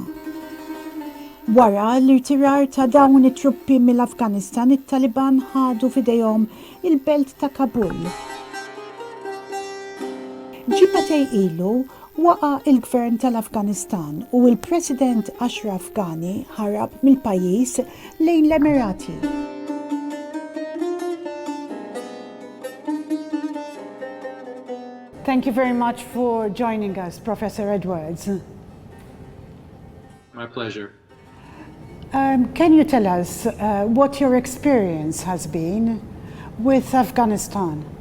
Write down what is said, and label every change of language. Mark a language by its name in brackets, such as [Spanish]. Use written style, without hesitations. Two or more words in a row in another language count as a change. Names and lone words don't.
[Maltese] Wara l-irtirar ta' dawn it-truppi mill-Afganistan, it-Taliban ħadu f'idejhom il-belt ta' Kabul. Ġimagħtej ilu waqa' il-gvern tal-Afganistan u l-President Ashraf Ghani ħarab mill-pajjiż lejn l-Emirati. [English] Thank you very much for joining us, Professor Edwards. My pleasure. Can you tell us what your experience has been with Afghanistan?